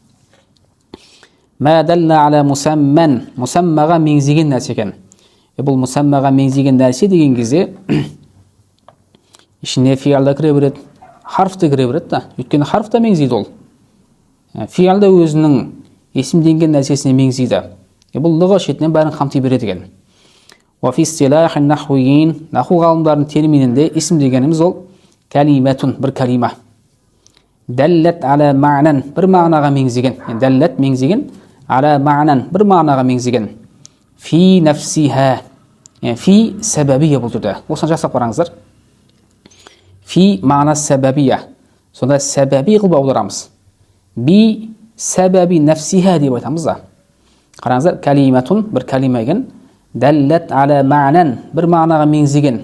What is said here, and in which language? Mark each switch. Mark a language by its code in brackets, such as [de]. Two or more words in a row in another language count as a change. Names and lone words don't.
[ar] ما دل على مسمى, [kk] мусаммаға меңзеген нәрсеген. Бұл мусаммаға меңзеген нәрсе деген кезде ішіне фи'л да кіре береді, харф та кіре береді да. Өйткені харф та меңзейді ол. Фи'л да өзінің есімденген нәрсесіне меңзейді. Бұл лұға шетінен бәрін қамти береді екен. [ar] وفي اصطلاح النحويين, [kk] наху ғалымдардың терминінде исм дегеніміз ол калиматун, бір калима. [ar] دلت على معنى, [kk] бір мағынаға меңзеген. Даллат меңзеген, [ar] على معنى, [kk] бір мағынаға меңзеген. [ar] في نفسها، في سببية [kk] бұл түрде. Осыны жасап қараңыздар. [ar] في معنى سببية. [kk] Сонда сәбәби қылып аударамыз. [ar] بسبب نفسها [kk] деп айтамыз да. Қараңыздар, калиматун, бір калима екен. [ar] دلت على معنى, [kk] бір мағынаға меңзеген.